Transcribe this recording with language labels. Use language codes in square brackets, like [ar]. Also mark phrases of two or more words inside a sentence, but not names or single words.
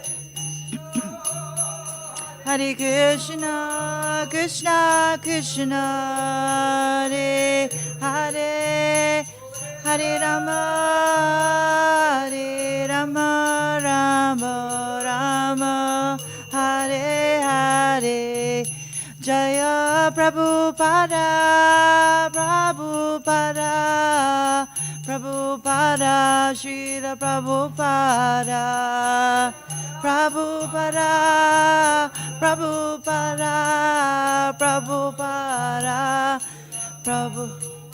[sa] Hare Krishna, Krishna Krishna, Hare Hare, Hare Rama, Hare Rama, Rama Rama, Hare Hare, Jaya Prabhupada, Prabhupada, Prabhupada, Srila Prabhupada, Prabhupada, Prabhupada, Prabhupada, Prabhupada,